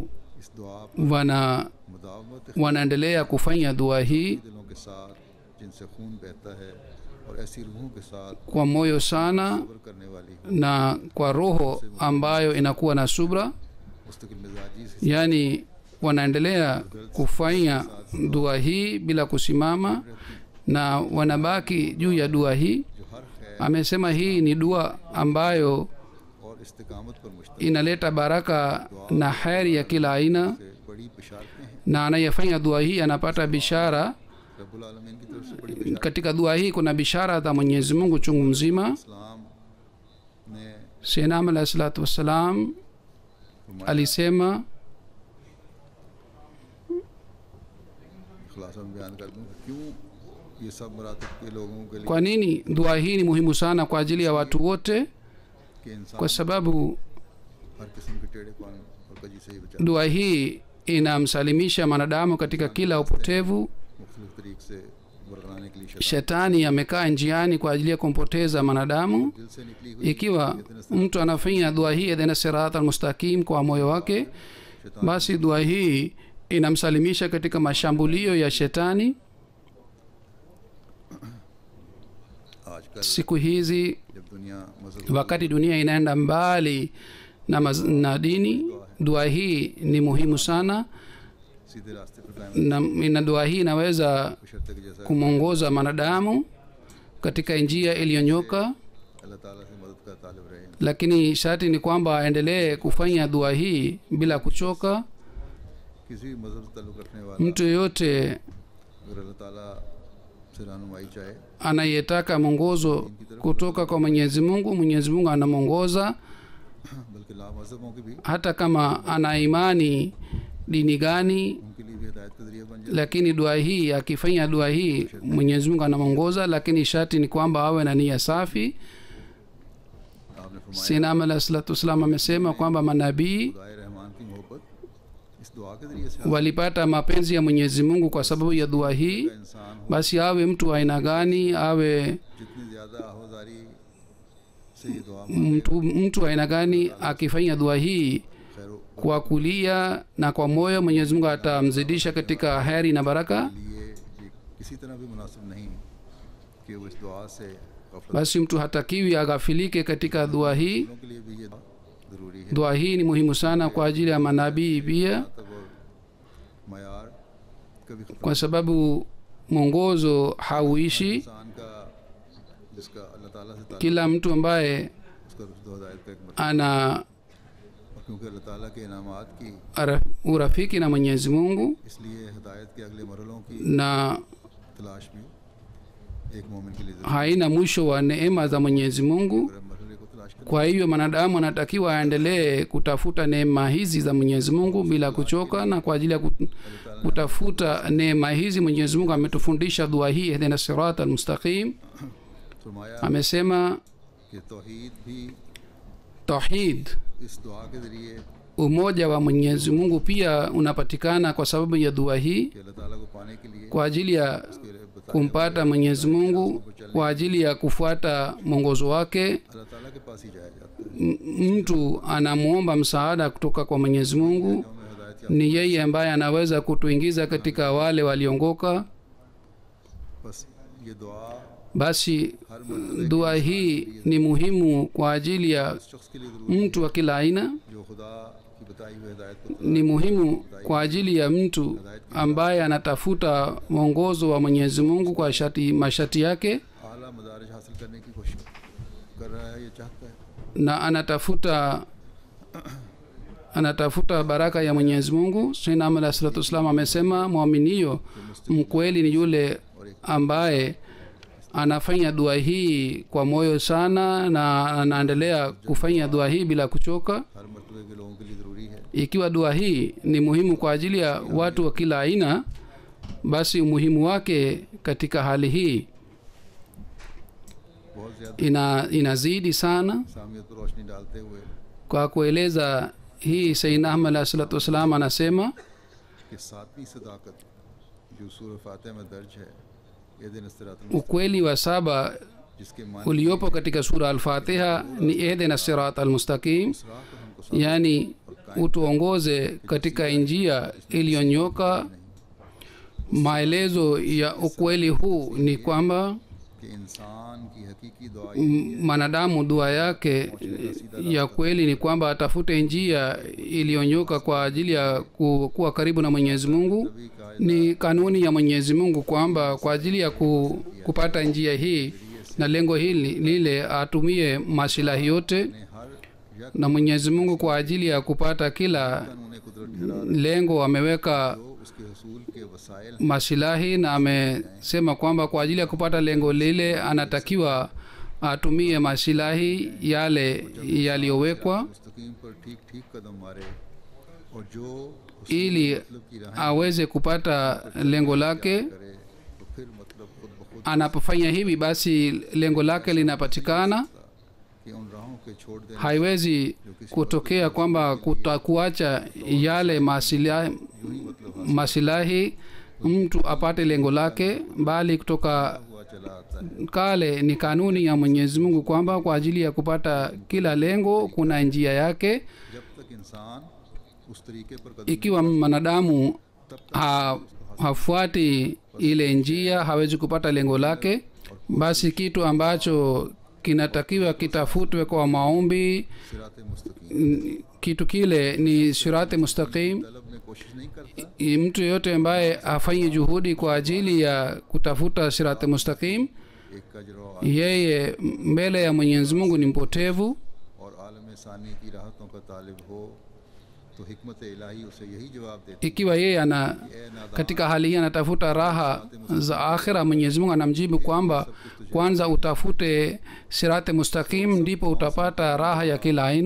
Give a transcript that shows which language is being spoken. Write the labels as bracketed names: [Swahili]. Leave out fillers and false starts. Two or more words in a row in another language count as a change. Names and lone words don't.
[Urdu] اس دعا پر مداومت [Swahili] wanaendelea kufanya dua hii [Urdu] دلوں کے ساتھ جن سے خون بہتا ہے اور ایسی روحوں کے ساتھ [Swahili] kwa moyo sana [Urdu] صبر کرنے والی ہو, [Swahili] na kwa roho ambayo inakuwa na subra, [Urdu] مستقل مزاجی سے [Swahili] yani wanaendelea kufanya dua hii bila kusimama na wanabaki juu ya dua hii. [Urdu] جو ہر خیر [Swahili] Amesema hii ni dua ambayo [Urdu] اور استقامت پر مشتمل [Swahili] inaleta baraka na heri ya kila aina, [Urdu] سے بڑی بشارتیں ہیں. [Swahili] na anayefanya dua hii anapata bishara. [Urdu] ربّ العالمین کی طرف سے بڑی بشارت. [Swahili] Katika dua hii kuna bishara za Mwenyezi Mungu chungu mzima. [Urdu] اسلام نے [Arabic] سیدنا علیہ الصلاة والسلام [Urdu] फरमाया, [Swahili] alisema, [Urdu] خلاصہ میں بیان کر دوں کیوں یہ سب مراتب کے لوگوں کے لیے [Swahili] kwa nini dua hii ni muhimu sana kwa ajili ya watu wote? [Urdu] کہ انسان [Swahili] Kwa sababu [Urdu] ہر قسم کے ٹیڑھے پن اور کجی سے ہی بچا [Swahili] dua hii inamsalimisha mwanadamu katika kila upotevu. [Urdu] مختلف طریق سے ورغلانے کے لیے شیطان [Swahili] Shetani amekaa njiani kwa ajili ya kumpoteza mwanadamu. [Urdu] دل سے نکلی ہوئی [Swahili] Ikiwa mtu anafanya dua hii [Arabic] اهدنا الصراط المستقيم [Swahili] kwa moyo wake, basi dua hii inamsalimisha katika mashambulio ya shetani. [Urdu] आजकल [Swahili] Siku hizi [Urdu] جب دنیا مذہب [Swahili] wakati dunia inaenda mbali na dini, dua hii ni muhimu sana [Urdu] سیدھے راستے پر قائم [Swahili] na dua hii inaweza [Urdu] شرط کے جیسا [Swahili] kumwongoza mwanadamu katika njia iliyonyoka, [Urdu] اللہ تعالیٰ سے مدد کا طالب رہے. [Swahili] lakini sharti ni kwamba aendelee kufanya dua hii bila kuchoka. [Urdu] کسی بھی مذہب سے تعلق رکھنے والا [Swahili] Mtu yeyote [Urdu] اگر اللہ تعالیٰ سے رہنمائی چاہے [Swahili] anayetaka mwongozo kutoka kwa Mwenyezi Mungu, Mwenyezi Mungu anamwongoza [Urdu] بلکہ لا مذہبوں کی بھی [Swahili] hata kama ana imani dini gani, [Urdu] ان کے لیے بھی ہدایت کا ذریعہ بن جائے. [Swahili] lakini dua hii akifanya dua hii Mwenyezi Mungu anamwongoza, lakini sharti ni kwamba awe na nia safi. [Urdu] آپ نے فرمایا [Swahili] Sinam [Arabic] عليه الصلاة والسلام [Swahili] amesema kwamba manabii [Urdu] خدائے رحمان کی محبت اس دعا کے ذریعے سے [Swahili] walipata mapenzi ya Mwenyezi Mungu kwa sababu ya dua hii. [Urdu] इंसान [Swahili] Basi awe mtu wa aina gani, awe [Urdu] جتنی زیادہ آہ و زاری سے یہ دعا [Swahili] mtu wa aina gani, akifanya dua hii [Urdu] खैर [Swahili] kwa kulia na kwa moyo, Mwenyezi Mungu atamzidisha katika heri na baraka. [Urdu] لیے یہ کسی طرح بھی مناسب نہیں کہ وہ اس دعا سے غفلت [Swahili] Basi mtu hatakiwi aghafilike katika dua hii. [Urdu] کے لیے بھی یہ ضروری ہے. [Swahili] Dua hii ni muhimu sana kwa ajili ya manabii pia, [Urdu] تب اور معیار کبھی ختم [Swahili] kwa sababu mwongozo hauishi. [Urdu] انسان کا جس کا اللہ تعالیٰ سے تعلق [Swahili] Kila mtu ambaye [Urdu] اس کا رشد ہدایت کا ایک مرتبہ, [Swahili] ana [Urdu] اور کیونکہ اللہ تعالیٰ کے انعامات کی [Swahili] urafiki na Mwenyezi Mungu [Urdu] اس لیے ہدایت کے اگلے مرحلوں کی [Swahili] na [Urdu] تلاش بھی ایک مومن کے لیے ضروری [Swahili] haina mwisho wa neema za Mwenyezi Mungu. [Urdu] ہے۔ اگر مرحلے کو تلاش کریں [Swahili] Kwa hiyo mwanadamu anatakiwa aendelee kutafuta neema hizi za Mwenyezi Mungu bila kuchoka, na kwa ajili ya kutafuta neema hizi Mwenyezi Mungu ametufundisha dua hii, [Arabic] اهدنا الصراط المستقيم. [Urdu] फरमाया [Swahili] Amesema [Urdu] کہ توحید بھی [Swahili] tauhid, [Urdu] اس دعا کے ذریعے [Swahili] umoja wa Mwenyezi Mungu pia unapatikana kwa sababu ya dua hii, [Urdu] کہ اللہ تعالیٰ کو پانے کے لیے [Swahili] kwa ajili ya [Urdu] اس کے لیے بتایا [Swahili] kumpata Mwenyezi Mungu, kwa ajili ya kufuata mwongozo wake. [Urdu] اللہ تعالیٰ کے پاس ہی جایا جاتا ہے. [Swahili] Mtu anamuomba msaada kutoka kwa Mwenyezi Mungu, [Urdu] ہمیں ہدایت [Swahili] ni yeye ambaye anaweza kutuingiza katika wale waliongoka. [Urdu] یا بس یہ دعا [Swahili] Basi [Urdu] ہر مرتبے [Swahili] dua hii ni muhimu kwa ajili ya [Urdu] اس شخص کے لیے ضروری [Swahili] mtu wa kila aina, [Urdu] جو خدا کی بتائی ہوئی ہدایت کو [Swahili] ni muhimu kwa ajili ya mtu ambaye anatafuta mwongozo wa Mwenyezi Mungu kwa masharti yake, [Urdu] اعلیٰ مدارج حاصل کرنے کی کوشش کر رہا ہے، یہ چاہتا ہے. [Swahili] na anatafuta baraka ya Mwenyezi Mungu. Sayyidina Ahmad [Arabic] عليه الصلاة والسلام [Swahili] amesema mwaminio mkweli ni yule ambaye anafanya dua hii kwa moyo sana na anaendelea kufanya dua hii bila kuchoka. [Urdu] ہر مرتبے کے لوگوں کے لیے ضروری ہے. [Swahili] Ikiwa dua hii ni muhimu kwa ajili ya watu wa kila aina, basi umuhimu wake katika hali hii [Urdu] بہت زیادہ [Swahili] inazidi sana. [Urdu] سامیت پر روشنی ڈالتے ہوئے [Swahili] Kwa kueleza hii, Sayyidina Ahmad [Arabic] عليه الصلاة والسلام [Swahili] anasema [Urdu] کہ ساتویں صداقت جو سورہ فاتحہ میں درج ہے، یہ دن صراطال [Swahili] ukweli wa saba [Urdu] جس کے مان [Swahili] uliopo katika sura al-Fatiha ni [Arabic] اهدنا الصراط المستقيم, [Urdu] اس راہ پر ہم کو [Swahili] yani utuongoze katika njia iliyonyoka. Maelezo ya ukweli huu ni kwamba [Urdu] کہ انسان کی حقیقی دعا [Swahili] mwanadamu dua yake ya kweli ni kwamba atafute njia iliyonyoka kwa ajili ya kuwa karibu na Mwenyezi Mungu. Ni kanuni ya Mwenyezi Mungu kwamba kwa ajili ya kupata njia hii na lengo hili lile atumie masilahi yote, [Urdu] نے ہر یک [Swahili] na Mwenyezi Mungu kwa ajili ya kupata kila [Urdu] انہیں قدرت ٹھہرا [Swahili] lengo ameweka [Urdu] دو اس کے حصول کے وسائل [Swahili] masilahi, na amesema kwamba kwa ajili ya kupata lengo lile anatakiwa atumie masilahi yale yaliyowekwa [Urdu] مستقیم پر ٹھیک ٹھیک قدم مارے اور جو [Swahili] ili [Urdu] مطلب کی راہ [Swahili] aweze kupata lengo lake. [Urdu] کرے تو پھر مطلب خود بخود [Swahili] Anapofanya hivi, basi lengo lake linapatikana. [Urdu] کہ ان راہوں کے چھوڑ دینے [Swahili] Haiwezi kutokea kwamba kutakuacha yale masilahi mtu apate lengo lake, bali kutoka [Urdu] ہوا چلا آتا ہے. [Swahili] kale ni kanuni ya Mwenyezi Mungu kwamba kwa ajili ya kupata kila lengo kuna njia yake. [Urdu] جب تک انسان اس طریقے پر قدم [Swahili] Ikiwa mwanadamu hafuati ile njia, hawezi kupata lengo lake. Basi kitu ambacho kinatakiwa kitafutwe kwa maombi. [Urdu] صراط مستقیم [Swahili] Kitu kile ni [Arabic] صراط مستقيم. [Urdu] طلب میں کوشش نہیں کرتا, [Swahili] Mtu yeyote ambaye afanye juhudi kwa ajili ya kutafuta [Arabic] صراط مستقيم, [Urdu] ایک کج رو [Swahili] yeye mbele ya Mwenyezi Mungu ni mpotevu. [Urdu] اور عالم ثانی کی راحتوں کا طالب ہو تو حکمت الٰہی اسے یہی جواب دیتی [Swahili] Ikiwa yeye ana katika hali hii anatafuta raha za akhira, Mwenyezi Mungu anamjibu kwamba kwanza utafute [Arabic] صراط مستقيم, [Swahili] ndipo utapata raha ya kila aina.